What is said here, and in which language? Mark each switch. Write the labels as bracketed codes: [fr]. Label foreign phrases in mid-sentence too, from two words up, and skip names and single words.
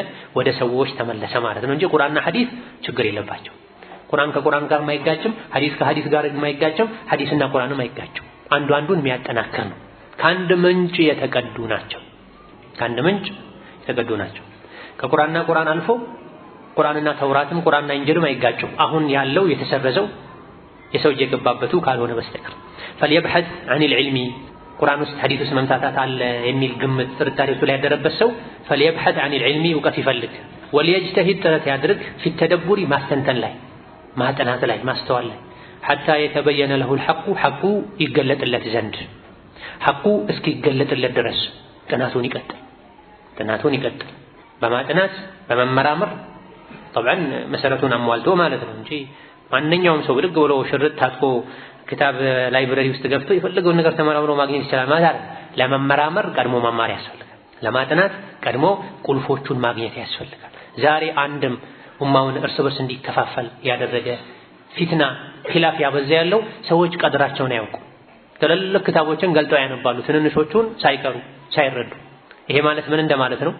[am] ወደ ሰዎች ተመለሰ ማለት ነው እንጂ ቁርአንና ሐዲስ ችግር የለባቸው። ቁርአን ከቁርአን ጋር የማይጋጭም፣ ሐዲስ ከሐዲስ ጋር የማይጋጭም፣ ሐዲስና ቁርአንም አይጋጭም። አንዱ አንዱን የሚያጠናክር ነው። ከአንድ ምንጭ የተቀዱ ናቸው። ከአንድ ምንጭ የተቀዱ ናቸው። ከቁርአንና ቁርአን አልፎ ቁርአንና ተውራትም ቁርአንና እንጅልም አይጋጩም። አሁን ያለው የተሰረዘው የሰው የገባበቱ ካልሆነ በስተቀር [ar] فليبحث عن العلم [am] ቁርአን ውስጥ ሐዲስ ውስጥ መምታታት አለ የሚል ግምት ጥርጣሬ ላይ ያደረበት ሰው [ar] فليبحث عن العلم [am] እውቀት ይፈልግ وليجتهد ጥረት ያድርግ [ar] في التدبر [am] ማስተንተን ላይ ማጥናት ላይ ማስተዋል ላይ [ar] حتى يتبين له الحق [am] حق ይገለጥለት ዘንድ حق እስኪገለጥለት ድረስ ጥናቱን ይቀጥል። ጥናቱን ይቀጥል። በማጥናት በመመራመር طبعا መሰረቱን አሟልቶ ማለት ነው እንጂ ማንኛውም ሰው ብድግ ብሎ ሽርጥ ታጥቆ ክታብ ላይብረሪ ውስጥ ገብቶ የፈለገውን ነገር ተመራምሮ ማግኘት ይችላል ማለት አይደለም። ለመመራመር ቀድሞ መማር ያስፈልጋል። ለማጥናት ቀድሞ ቁልፎቹን ማግኘት ያስፈልጋል። ዛሬ አንድም ኡማውን እርስ በርስ እንዲከፋፈል ያደረገ ፊትና ኺላፍ ያበዛ ያለው ሰዎች ቀድራቸውን አያውቁ። ትልልቅ ክታቦችን ገልጠው ያነባሉ ትንንሾቹን ሳይቀሩ ሳይረዱ። ይሄ ማለት ምን እንደማለት ነው?